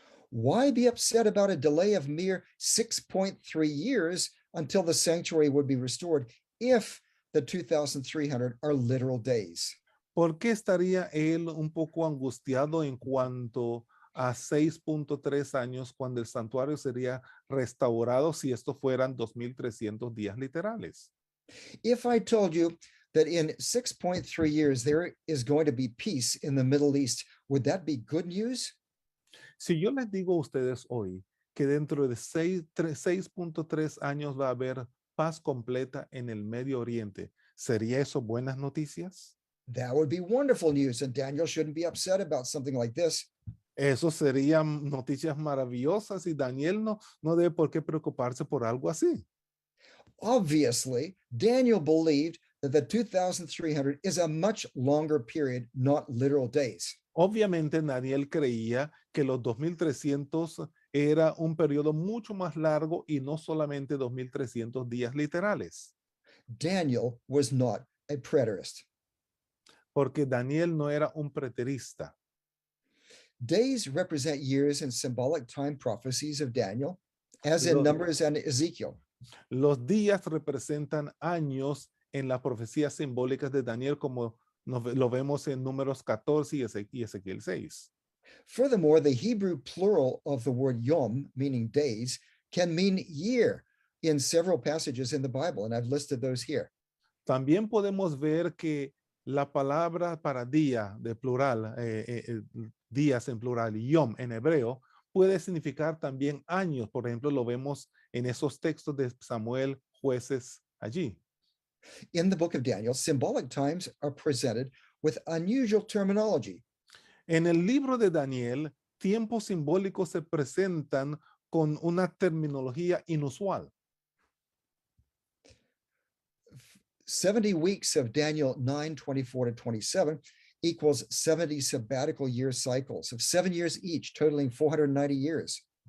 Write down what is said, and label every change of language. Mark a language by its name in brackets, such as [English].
[English] Why be upset about a delay of mere 6.3 years until the sanctuary would be restored if the 2,300 are literal days? [Spanish] ¿Por qué estaría él un poco angustiado en cuanto a 6.3 años cuando el santuario sería restaurado si estos fueran 2,300 días literales? [English] If I told you that in 6.3 years there is going to be peace in the Middle East, would that be good news? [Spanish] Si yo les digo a ustedes hoy que dentro de 6.3 años va a haber paz completa en el Medio Oriente, ¿sería eso buenas noticias? [English] That would be wonderful news, and Daniel shouldn't be upset about something like this. [Spanish] Eso serían noticias maravillosas y Daniel no debe por qué preocuparse por algo así. [English] Obviously, Daniel believed that the 2,300 is a much longer period, not literal days. [Spanish] Obviamente Daniel creía que los 2,300 era un periodo mucho más largo y no solamente 2,300 días literales. [English] Daniel was not a preterist. [Spanish] Porque Daniel no era un preterista. [English] Days represent years in symbolic time prophecies of Daniel, as in Numbers and Ezekiel. [Spanish] Los días representan años en las profecías simbólicas de Daniel, como lo vemos en Números 14 y Ezequiel 6. [English] Furthermore, the Hebrew plural of the word yom, meaning days, can mean year in several passages in the Bible, and I've listed those here. [Spanish] También podemos ver que la palabra para día de plural, días en plural, yom en hebreo, puede significar también años. Por ejemplo, lo vemos en esos textos de Samuel, Jueces, allí. [English] In the book of Daniel, symbolic times are presented with unusual terminology. [Spanish] En el libro de Daniel, tiempos simbólicos se presentan con una terminología inusual. [English] 70 weeks of Daniel 9:24 to 27 equals 70 sabbatical year cycles of 7 years each, totaling 490 years.